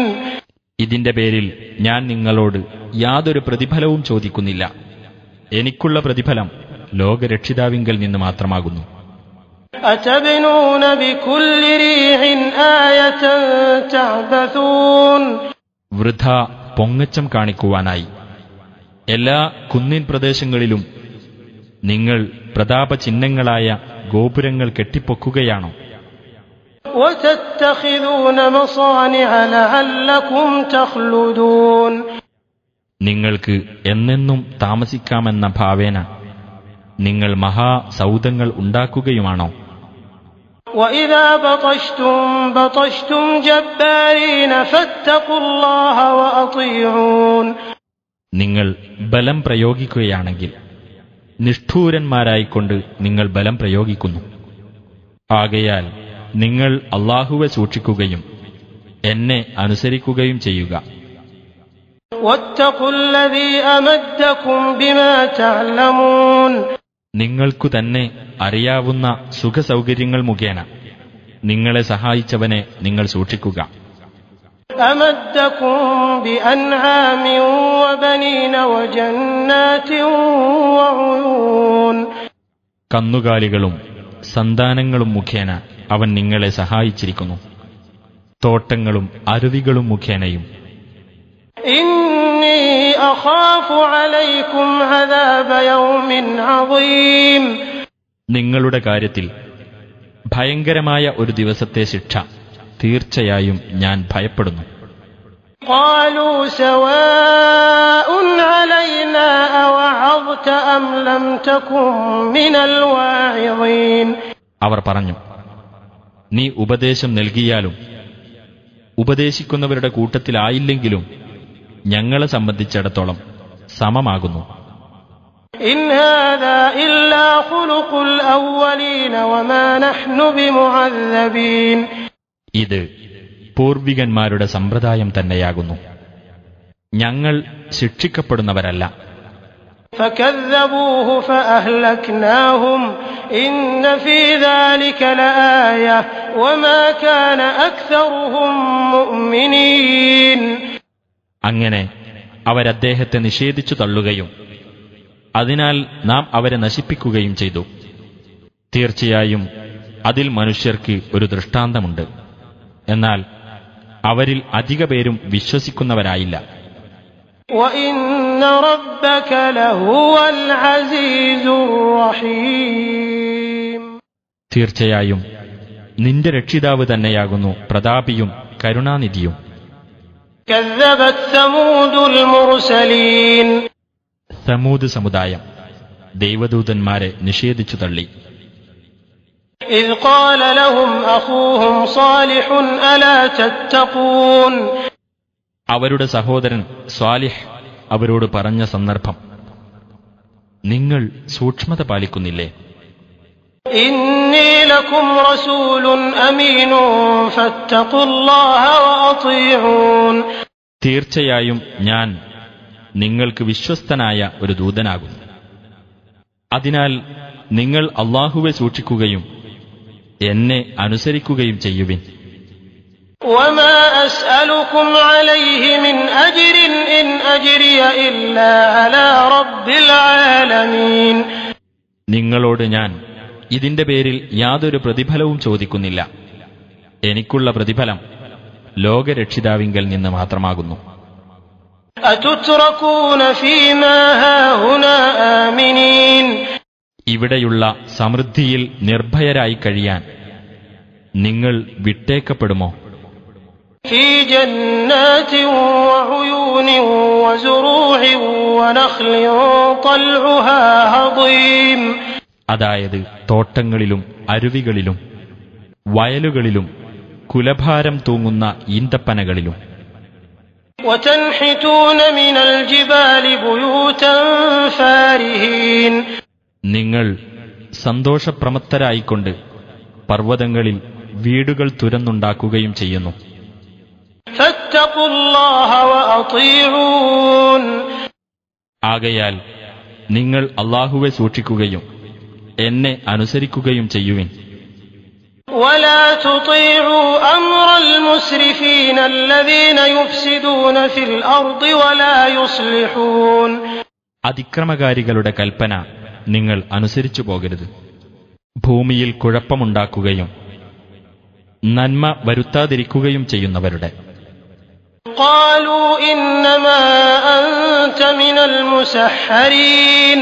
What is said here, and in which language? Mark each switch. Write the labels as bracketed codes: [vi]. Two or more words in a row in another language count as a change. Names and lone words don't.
[ml] ഇതിന്റെ പേരിൽ ഞാൻ നിങ്ങളോട് യാതൊരു പ്രതിഫലവും ചോദിക്കുന്നില്ല. എനിക്കുള്ള പ്രതിഫലം ലോകരക്ഷിതാവിങ്കൽ നിന്ന് മാത്രമാകുന്നു. [ar] أتبنون بكل ريع آية تعبثون [ml] വൃഥ പൊങ്ങച്ചം കാണിക്കുവാനായി എല്ലാ കുന്നിൻ പ്രദേശങ്ങളിലും നിങ്ങൾ പ്രതാപചിഹ്നങ്ങളായ ഗോപുരങ്ങൾ കെട്ടിപ്പൊക്കുകയാണോ? [ar] وتتخذون مصانع لعلكم تخلدون. [ml] നിങ്ങൾക്ക് എന്നെന്നും താമസിക്കാമെന്ന ഭാവേന നിങ്ങൾ മഹാസൗധങ്ങൾ ഉണ്ടാക്കുകയുമാണോ? [ar] وإذا بطشتم بطشتم جبارين فاتقوا الله وأطيعون. [ml] നിങ്ങൾ ബലം പ്രയോഗിക്കുകയാണെങ്കിൽ നിഷ്ഠൂരന്മാരായിക്കൊണ്ട് നിങ്ങൾ ബലം പ്രയോഗിക്കുന്നു. ആകയാൽ നിങ്ങൾ അല്ലാഹുവെ സൂക്ഷിക്കുകയും എന്നെ അനുസരിക്കുകയും ചെയ്യുക. [ar] واتقوا الذي أمدكم بما تعلمون. [ml] നിങ്ങൾക്കു തന്നെ അറിയാവുന്ന സുഖസൗകര്യങ്ങൾ മുഖേന നിങ്ങളെ സഹായിച്ചവനെ നിങ്ങൾ സൂക്ഷിക്കുക. [ar] أمدكم بأنعام وبنين وجنات وعيون. [ml] കന്നുകാലികളും സന്താനങ്ങളും മുഖേന അവൻ നിങ്ങളെ സഹായിച്ചിരിക്കുന്നു. തോട്ടങ്ങളും അരുവികളും മുഖേനയും. [ar] إني أخاف عليكم عذاب يوم عظيم. [ml] നിങ്ങളുടെ കാര്യത്തിൽ ഭയങ്കരമായ ഒരു ദിവസത്തെ ശിക്ഷ തീർച്ചയായും ഞാൻ ഭയപ്പെടുന്നു. [ar] قالوا سواء علينا أوعظت أم لم تكن من الواعظين. [ml] അവർ പറഞ്ഞു, നീ ഉപദേശം നൽകിയാലും ഉപദേശിക്കുന്നവരുടെ കൂട്ടത്തിലായില്ലെങ്കിലും ഞങ്ങളെ സംബന്ധിച്ചിടത്തോളം സമമാകുന്നു. [ar] إن هذا إلا خلق الأولين وما نحن بمعذبين. [ml] ഇത് പൂർവികന്മാരുടെ സമ്പ്രദായം തന്നെയാകുന്നു. ഞങ്ങൾ ശിക്ഷിക്കപ്പെടുന്നവരല്ല. [ar] فكذبوه فأهلكناهم إن في ذلك لآية وما كان أكثرهم مؤمنين. [ml] അങ്ങനെ അവരദ്ദേഹത്തെ നിഷേധിച്ചു തള്ളുകയും അതിനാൽ നാം അവരെ നശിപ്പിക്കുകയും ചെയ്തു. തീർച്ചയായും അതിൽ മനുഷ്യർക്ക് ഒരു ദൃഷ്ടാന്തമുണ്ട്. എന്നാൽ അവരിൽ അധിക പേരും വിശ്വസിക്കുന്നവരായില്ല. [ar] وَإِنَّ رَبَّكَ لَهُوَ الْعَزِيزُ الرَّحِيمُ. [ml] തീർച്ചയായും നിന്റെ രക്ഷിതാവ് തന്നെയാകുന്നു പ്രതാപിയും കരുണാനിധിയും. [ar] كَذَّبَتْ ثَمُودُ الْمُرْسَلِينَ. [ml] സമൂദ് സമുദായം ദൈവദൂതന്മാരെ നിഷേധിച്ചു തള്ളി. [ar] إِذْ قَالَ لَهُمْ أَخُوهُمْ صَالِحٌ أَلَا تَتَّقُونَ. [ml] അവരുടെ സഹോദരൻ സ്വാലിഹ് അവരോട് പറഞ്ഞ സന്ദർഭം, നിങ്ങൾ സൂക്ഷ്മത പാലിക്കുന്നില്ലേ? [ar] إِنِّي لَكُمْ رَسُولٌ أَمِينٌ فَاتَّقُوا اللَّهَ وَأَطِيعُونِ. [ml] തീർച്ചയായും ഞാൻ നിങ്ങൾക്ക് വിശ്വസ്തനായ ഒരു ദൂതനാകുന്നു. അതിനാൽ നിങ്ങൾ അല്ലാഹുവെ സൂക്ഷിക്കുകയും എന്നെ അനുസരിക്കുകയും ചെയ്യുവിൻ. [ar] وَمَا أَسْأَلُكُمْ عَلَيْهِ مِنْ أَجْرٍ إِنْ أَجْرِيَ إِلَّا عَلَى رَبِّ الْعَالَمِينَ. [ml] നിങ്ങളോട് ഞാൻ ഇതിന്റെ പേരിൽ യാതൊരു പ്രതിഫലവും ചോദിക്കുന്നില്ല. എനിക്കുള്ള പ്രതിഫലം ലോകരക്ഷിതാവിങ്കൽ നിന്ന് മാത്രമാകുന്നു. [ar] أَتُتْرَكُونَ فِي مَا هَاهُنَا آمِنِينَ. [ml] ഇവിടെയുള്ള സമൃദ്ധിയിൽ നിർഭയരായി കഴിയാൻ നിങ്ങൾ വിട്ടേക്കപ്പെടുമോ? [ar] فِي جَنَّاتٍ وَعُيُونٍ وَزُرُوعٍ وَنَخْلٍ طَلْعُهَا هَضِيمٌ. [ml] അതായത് തോട്ടങ്ങളിലും അരുവികളിലും വയലുകളിലും കുലഭാരം തൂങ്ങുന്ന ഈന്തപ്പനകളിലും. [ar] وَتَنْحِتُونَ مِنَ الْجِبَالِ بُيُوتًا فَارِهِينَ. [ml] നിങ്ങൾ സന്തോഷപ്രമത്തരായിക്കൊണ്ട് പർവ്വതങ്ങളിൽ വീടുകൾ തുരന്നുണ്ടാക്കുകയും ചെയ്യുന്നു. [ar] فَاتَّقُوا اللَّهَ وَأَطِيعُونِ. [ml] ആകയാൽ നിങ്ങൾ അല്ലാഹുവെ സൂക്ഷിക്കുകയും എന്നെ അനുസരിക്കുകയും ചെയ്യുവിൻ. [ar] وَلَا تُطِيعُوا أَمْرَ الْمُسْرِفِينَ الَّذِينَ يُفْسِدُونَ فِي الْأَرْضِ وَلَا يُصْلِحُونَ. [ml] അതിക്രമകാരികളുടെ കൽപ്പന നിങ്ങൾ അനുസരിച്ചു പോകരുത്. ഭൂമിയിൽ കുഴപ്പമുണ്ടാക്കുകയും നന്മ വരുത്താതിരിക്കുകയും ചെയ്യുന്നവരുടെ. [ar] قالوا إنما أنت من المسحرين.